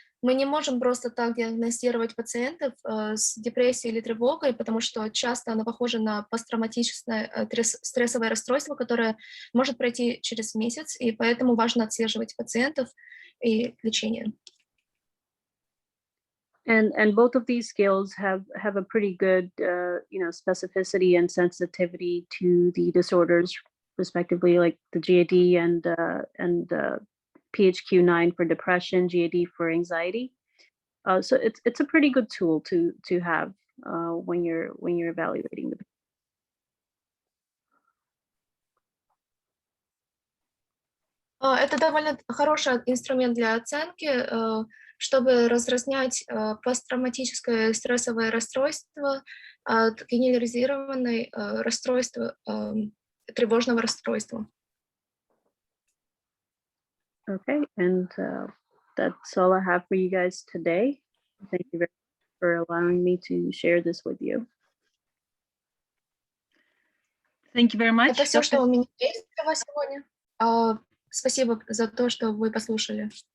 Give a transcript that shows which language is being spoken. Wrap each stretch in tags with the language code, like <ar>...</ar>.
<ru>Мы не можем просто так диагностировать пациентов с депрессией или тревогой, потому что часто она похожа на посттравматическое стрессовое расстройство, которое может пройти через месяц, и поэтому важно отслеживать пациентов и лечение.</ru> <en>And both of these scales have a pretty good you know, specificity and sensitivity to the disorders, respectively, like the GAD and PHQ-9 for depression, GAD for anxiety. So it's a pretty good tool to have when you're evaluating the.</en> <ru>Это довольно хороший инструмент для оценки, чтобы разрознять посттравматическое стрессовое расстройство от генерализированной расстройства, тревожного расстройства.</ru> <en>Okay, and that's all I have for you guys today. Thank you very much for allowing me to share this with you. Thank you very much.</en> <ru>Это все, что у меня есть для вас сегодня. Спасибо за то, что вы послушали.</ru>